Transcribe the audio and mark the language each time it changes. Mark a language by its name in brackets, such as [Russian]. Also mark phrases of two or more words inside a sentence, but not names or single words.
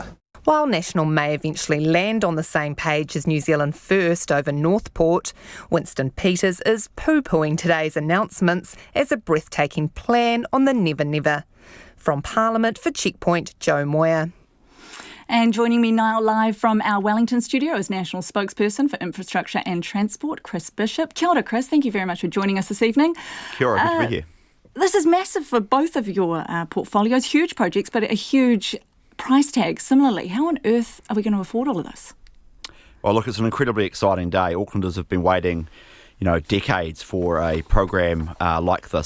[English] While National may eventually land on the same page as New Zealand First over Northport, Winston Peters is poo-pooing today's announcements as a breathtaking plan on the never-never. From Parliament for Checkpoint, Joe Moyer. And joining me now live from our Wellington studio is National Spokesperson for Infrastructure and Transport, Chris Bishop. [Māori] Kia ora, Chris. [English] Thank you very much for joining us this evening. [Māori] Kia ora, [English] good to be here. This is massive for both of your portfolios, huge projects, but a huge price tag. Similarly, how on earth are we going to afford all of this? Well, look, it's an incredibly exciting day. Aucklanders have been waiting, decades for a program like this.